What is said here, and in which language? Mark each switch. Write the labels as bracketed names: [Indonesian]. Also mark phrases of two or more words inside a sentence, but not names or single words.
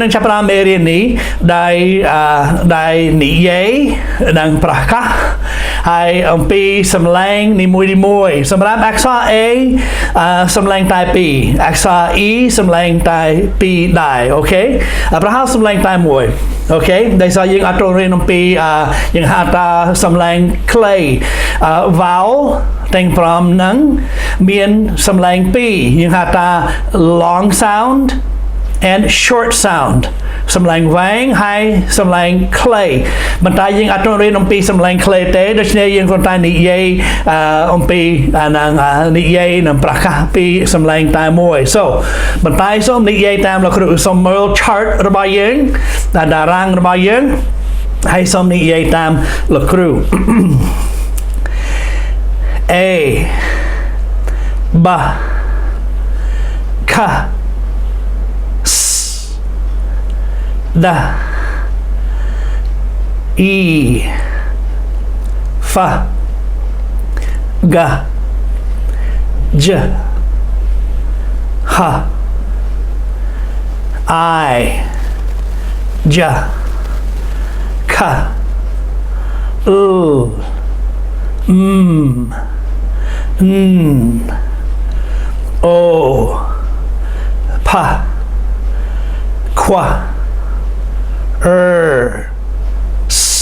[Khmer] នឹងចាប់ផ្ដើមមេរៀននេះដែលនិយាយនិងប្រកាសហើយអំពីសំឡេងនីមួយៗសម្រាប់អក្សរ A សំឡេងតែ2អក្សរ E សំឡេងតែ 2ដែរអូខេប្រហែលសំឡេងតែមួយអូខេដែលសារយើងអត់រៀនអំពីយើងហៅថាសំឡេងខ្លី vowel ទាំង 5នឹងមានសំឡេង2យើងហៅថា [English] long sound and short sound [Khmer] សំឡេងវែងហើយសំឡេង ខ្លីប៉ុន្តែយើងអត់រៀនអំពីសំឡេងខ្លីទេដូច្នេះយើងគ្រាន់តែនិយាយ អំពីនិយាយនិងប្រកាសពីសំឡេងតែមួយ so ប៉ុន្តែសូមនិយាយតាមលោកគ្រូសូមមើល chart របស់យើងតារាងរបស់យើងហើយសូមនិយាយតាមលោកគ្រូ [English] A B K S D E F G J H I J K L M N O P Q R S